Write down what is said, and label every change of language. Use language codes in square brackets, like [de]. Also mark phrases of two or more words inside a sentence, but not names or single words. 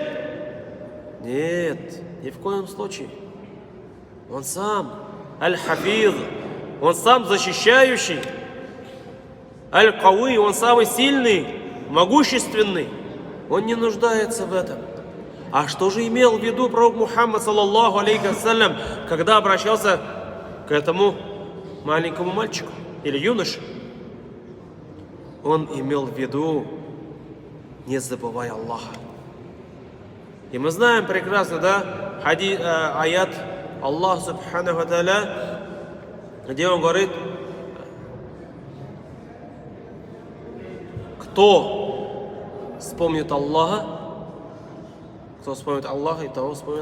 [ru] Нет, ни в коем случае. Он сам Аль-Хафиз, Он сам защищающий. Аль-Кауи, Он самый сильный, могущественный. Он не нуждается в этом. А что же имел в виду пророк Мухаммад, [ar] صلى الله عليه وسلم, [ru] когда обращался к этому маленькому мальчику или юноше? Он имел в виду: не забывай Аллаха. И мы знаем прекрасно, да, аят Аллаха [ar] سبحانه وتعالى, [ru] где Он говорит: кто вспомнит Аллаха, кто вспомнит Аллаха, и того вспомнит.